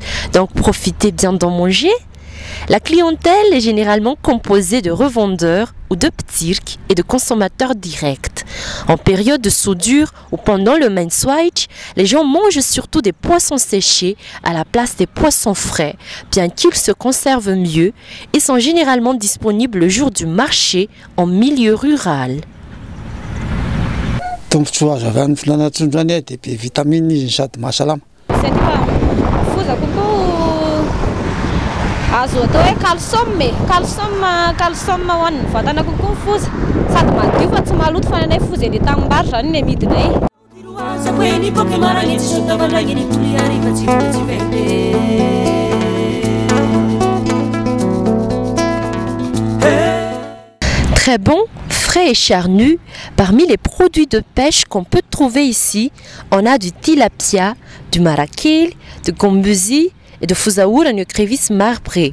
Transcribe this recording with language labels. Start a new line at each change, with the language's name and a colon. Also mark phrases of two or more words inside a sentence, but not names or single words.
French: Donc profitez bien d'en manger. La clientèle est généralement composée de revendeurs ou de ptirks et de consommateurs directs. En période de soudure ou pendant le Menswitch, les gens mangent surtout des poissons séchés à la place des poissons frais, bien qu'ils se conservent mieux et sont généralement disponibles le jour du marché en milieu rural.
Malagasy: Azo atao hoe calcium ho an'ny vatana kokoa ny foza sady madio fa tsy maloto fa nanay foza eny tanimbary zany ny amidinay.
French: Très bon, frais et charnu, parmi les produits de pêche qu'on peut trouver ici, on a du tilapia, du marakeel, du gombusi et de fozaoura crévis marbré.